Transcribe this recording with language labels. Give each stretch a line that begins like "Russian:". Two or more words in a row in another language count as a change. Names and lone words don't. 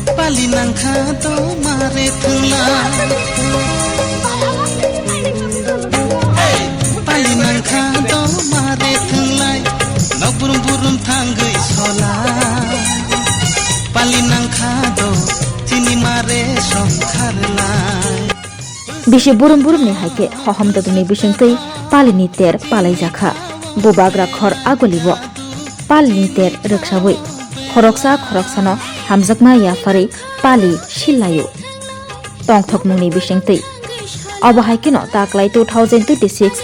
Kok Borok: पाली नंखा तो मारे थुला पाली नंखा तो मारे थुला नबुरुम बुरुम थांगै सला पाली नंखा तो तिनी मारे संखारलाय बिसे बुरुम बुरुम नि हाइके हहम ददुनि बिसंतै पालिनि तेर पालाय जाखा बुबाग्रा खर आगलिबो पालिनि तेर रक्षावै खरकसा खरकसानो हामजाकमा याफारै पालि शिलायो तंथक मुंनि बिसंतै अबहायकेनो ताक्लाय 2026